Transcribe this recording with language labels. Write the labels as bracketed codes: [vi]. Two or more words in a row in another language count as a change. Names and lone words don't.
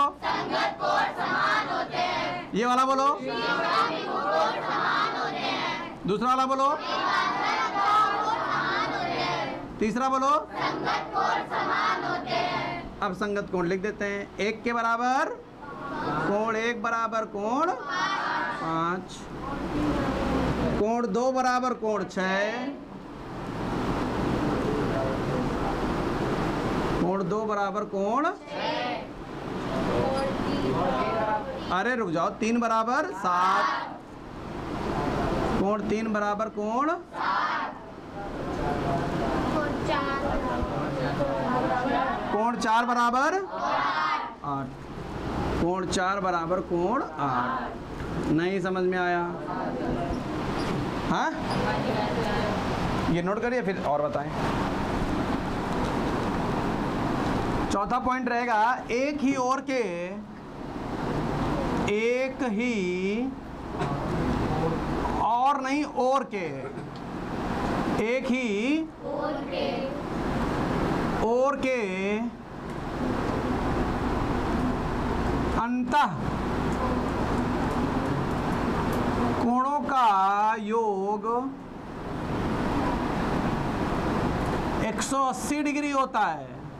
[hi] संगत कोण समान होते हैं। ये वाला बोलो। कोण समान होते हैं। दूसरा वाला बोलो। तीसरा बोलो। संगत कोण समान होते हैं। अब संगत कोण लिख देते हैं। 1 के बराबर कोण 1 बराबर कोण 5, कोण 2 बराबर कोण 6, कोण 2 बराबर कोण, अरे रुक जाओ, 3 बराबर 7, कोण 3 बराबर कोण, कोण 4 बराबर 8, कोण 4 बराबर कोण 8। नहीं समझ में आया? हाँ, ये नोट करिए फिर और बताएं। चौथा पॉइंट रहेगा, एक ही ओर के, एक ही और नहीं ओर के, एक ही ओर के अंतः कोणों का योग 180 डिग्री होता है।